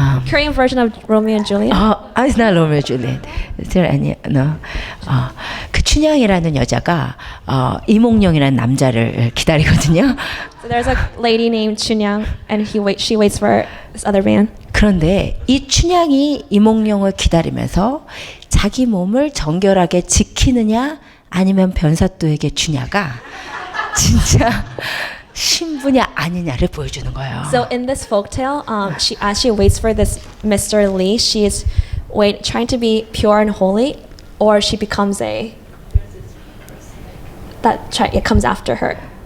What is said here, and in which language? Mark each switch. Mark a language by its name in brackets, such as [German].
[English] Korean version of Romeo and Juliet. it's not Romeo and Juliet. [Korean] 아니, [English] no. [Korean] 그 춘향이라는 여자가 이몽룡이라는 남자를 기다리거든요. [English] So there's a lady named Chunyang, and she waits for this other man. [Korean] 그런데 이 춘향이 이몽룡을 기다리면서 자기 몸을 정결하게 지키느냐 아니면 변사또에게 주냐가 진짜 신부냐 아니냐를 보여주는 거예요. [English] So in this folktale, as she waits for this Mr. Lee, she is trying to be pure and holy, or she becomes it comes after her.